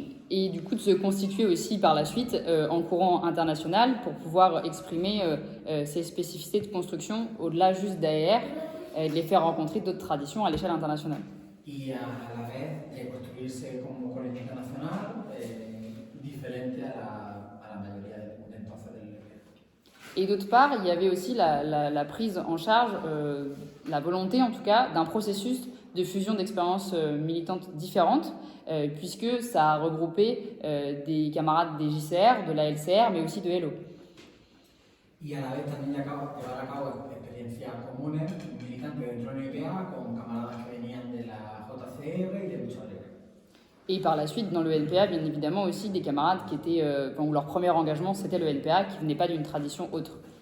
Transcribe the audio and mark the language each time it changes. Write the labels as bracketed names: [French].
[French] Et du coup de se constituer aussi par la suite en courant international pour pouvoir exprimer ces spécificités de construction au-delà juste d'AER et de les faire rencontrer d'autres traditions à l'échelle internationale. [Spanish] Y a la vez construirse como corriente internacional diferente a la mayoría de entonces del [French] Et d'autre part, il y avait aussi la prise en charge, la volonté en tout cas, d'un processus de fusion d'expériences militantes différentes, puisque ça a regroupé des camarades des JCR, de la LCR, mais aussi de Hello. [Spanish] Y a la vez también llevar a cabo experiencias comunes, militantes dentro del NPA, con camaradas que venían de la JCR y de Lucha Obrera. [French] Et par la suite, dans le NPA, bien évidemment aussi des camarades qui étaient, où leur premier engagement c'était le NPA, qui ne venait pas d'une tradition autre.